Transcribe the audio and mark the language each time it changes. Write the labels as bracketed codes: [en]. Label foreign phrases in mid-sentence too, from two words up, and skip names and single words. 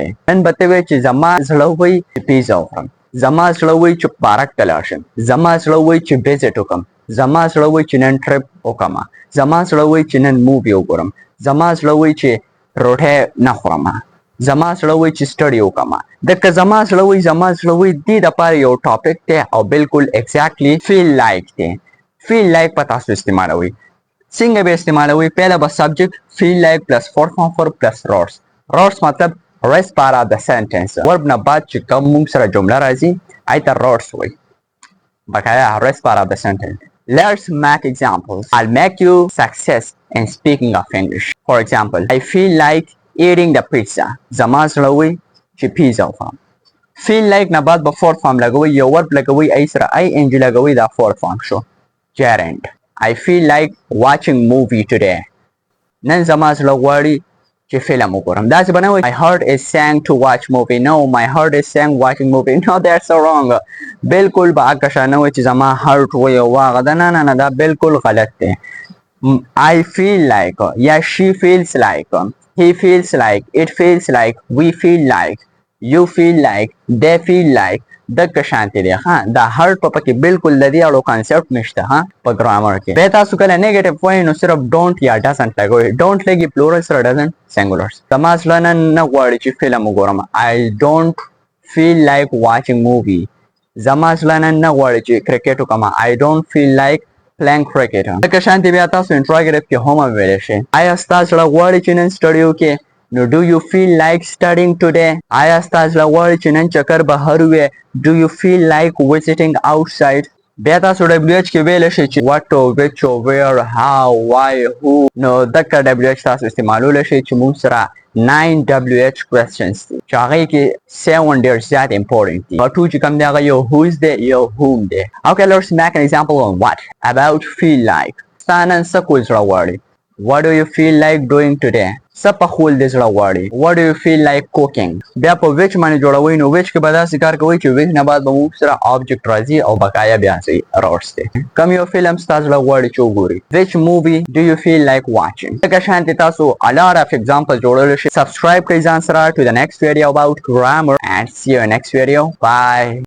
[ps] نن به ته وایې چې زما زړه وایي چې پیزا وخورم، زما زړه وایي چې پارک ته لاړ شم، زما زړه وایي چې وزټ وکړم، زما زړه وایي چې نن ټریپ وکړم، زما زړه وایي چې نن مووي وګورم، زما زړه وایي چې روټۍ نه خورم، زما زړه وایي چې سټډي وکړم. دغه زما زړه وایي زما زړه وایي دې دپاره یو ټاپک دی او بالکل [en] exactly feel like [ps] دی. [en] feel like [ps] به تاسو استعمالوئ. څنګه به استعمالوئ؟ پهله به [en] subject feel like plus four form four plus roots. روټس مطلب rest part of the sentence. [ps] ورب نه بعد چې کوم موږ سره جمله راځي هغې ته روټس وایي. [en] بقایا rest part of the sentence. Let's make examples. I'll make you success in speaking of English. For example, I feel like eating the pizza. [ps] زما زړه وایي چې پیزا وخورم. [en] feel like [ps] نه بعد به [en] four form [ps] لګوئ، یو ورب لګوئ، ای سره [en] I N G [ps] لګوئ، دا فور فارم شو. [en] gerund. I feel like watching movie today. [ps] نن زما زړه غواړي چې فلم وګورم. داسې به نه وایي [en] my heart is saying to watch movie. No, my heart is saying watching movie. No, that's so wrong. [ps] بالکل به هغه شان نه وایي چې زما heart وایي او هغه ده. نه نه نه دا بالکل غلط دی. [en] I feel like یا she feels like he feels like it feels like we feel like you feel like they feel like دغه شانتي دی. [ps] ها دا هرټ په پکې بالکل د دې اړو کانسپټ نشته ها په ګرامر کې. به تاسو کله نیگیټیو وایئ نو صرف ډونټ یا ډزنټ لګوئ. ډونټ لګي پلورل سره [en] doesn't singular. [ps] زما زړه نن نه غواړي چې فلم وګورم. [en] I don't feel like watching movie. [ps] زما زړه نن نه غواړي چې کرکټ وکړم. [en] I don't feel like playing cricket. [ps] دغه شانتي بیا تاسو انټراګیټیو کې هم ویلی شئ. آیا ستا زړه غواړي چې نن سټډي وکړې؟ [en] No, do you feel like studying today? [ps] آیا ستا زړه غواړي چې نن چکر بهر ووې؟ [en] Do you feel like visiting outside? [ps] بیا تاسو [en] W H [ps] کې ویلی شئ چې [en] what, which, where, how, why, who. [ps] نو دغه [en] W H [ps] تاسو استعمالولی شئ چې موږ سره 9 [en] WH questions [ps] دي چې هغې کې 7 ډېر زیات امپورټنټ دي. 2 چې کوم دی هغه یو whose دی یو whom دی. [en] Okay, let's make an example on what about feel like. [ps] ستا نن څه کول زړه غواړي؟ [en] What do you feel like doing today? [ps] څه پخول دې زړه غواړي؟ [en] What do you feel like cooking? [ps] بیا په which باندې جوړوئ نو which کې به داسې کار کوئ چې which نه بعد به موږ سره object راځي او بقایا بیا ځي روټس دی. کوم یو فلم ستا زړه غواړي چې وګورئ؟ [en] Which movie do you feel like watching? [ps] دغه شانتې تاسو [en] a lot of examples [ps] جوړولی شئ. [en] Subscribe [ps] کړئ ځان سره [en] to the next video about grammar and see you in next video. Bye.